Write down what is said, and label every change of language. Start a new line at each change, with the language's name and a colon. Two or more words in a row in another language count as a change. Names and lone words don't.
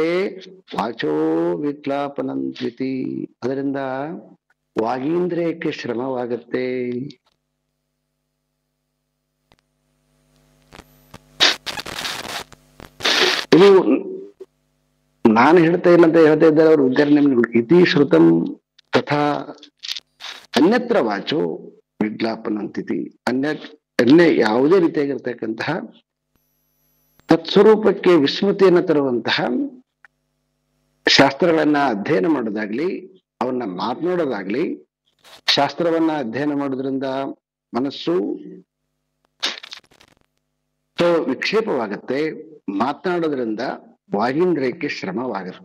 Sanskrit: ವಾಚೋ ವಿಕ್ಲಾಪನಂತ್ವಿತಿ,
Kannada: ಅದರಿಂದ ವಾಗೀಂದ್ರಿಯಕ್ಕೆ ಶ್ರಮವಾಗುತ್ತೆ. ಇದು ನಾನು ಹೇಳ್ತಾ ಇಲ್ಲ ಅಂತ ಹೇಳ್ತಾ ಇದ್ದಾರೆ ಅವರು ಉದಾಹರಣೆ.
Sanskrit: ಇತಿ ಶ್ರುತಂ ತಥಾ ಅನ್ಯತ್ರ ವಾಚೋ ವಿಜ್ಞಾಪನಂತಿತಿ.
Kannada: ಅನ್ಯ ಯಾವುದೇ ರೀತಿಯಾಗಿರ್ತಕ್ಕಂತಹ ತತ್ಸ್ವರೂಪಕ್ಕೆ ವಿಸ್ಮೃತಿಯನ್ನು ತರುವಂತಹ ಶಾಸ್ತ್ರಗಳನ್ನ ಅಧ್ಯಯನ ಮಾಡೋದಾಗ್ಲಿ, ಅವನ್ನ ಮಾತನಾಡೋದಾಗ್ಲಿ, ಶಾಸ್ತ್ರವನ್ನ ಅಧ್ಯಯನ ಮಾಡೋದ್ರಿಂದ ಮನಸ್ಸು ವಿಕ್ಷೇಪವಾಗತ್ತೆ, ಮಾತನಾಡೋದ್ರಿಂದ ವಾಗೀಂದ್ರಿಯಕ್ಕೆ ಶ್ರಮವಾಗತ್ತೆ.